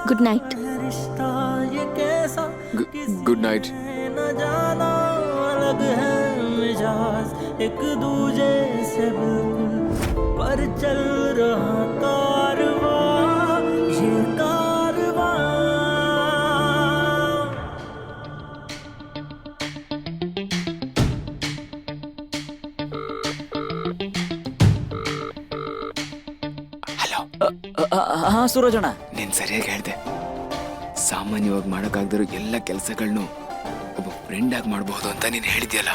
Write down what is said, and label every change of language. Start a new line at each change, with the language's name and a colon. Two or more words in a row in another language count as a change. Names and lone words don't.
English: Good night.
Hindi: रिश्ता ये कैसा
English: Good night.
Hindi: न जाना, अलग है मिजाज एक दूजे से बिल्कुल, पर चल रहा कारवां, ये कारवां.
Kannada: ಹಲೋ. ಹಾ ಸೂರಜಣ್ಣ, ನೀನ್ ಸರಿಯಾಗಿ ಹೇಳ್ದೆ. ಸಾಮಾನ್ಯವಾಗಿ ಮಾಡಕ್ಕಾಗ್ದಿರೋ ಎಲ್ಲ ಕೆಲಸಗಳನ್ನು ಒಬ್ಬ ಫ್ರೆಂಡ್ ಆಗಿ ಮಾಡಬಹುದು ಅಂತ ನೀನ್ ಹೇಳಿದ್ಯಲ್ಲ.